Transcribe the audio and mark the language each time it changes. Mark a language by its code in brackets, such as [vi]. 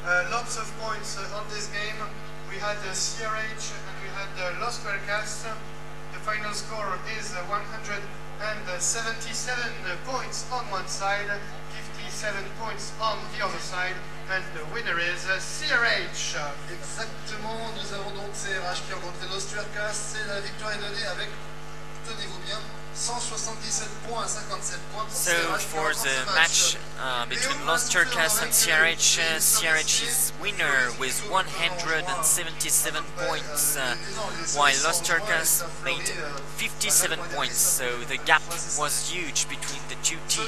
[en] Lots of points on this game. We had CRH and we had Los Tuercas. The final score is 177 points on one side, 57 points on the other side, and the winner is CRH. [fr] Exactement, nous avons donc CRH qui a rencontré Los Tuercas et la victoire est donnée avec, tenez-vous bien, 177 points à 57 points pour [en] So [fr] CRH. [en] for the match between Los Tuercas and CRH, CRH is winner with 177 points, while Los Tuercas made 57 points, so the gap was huge between the two The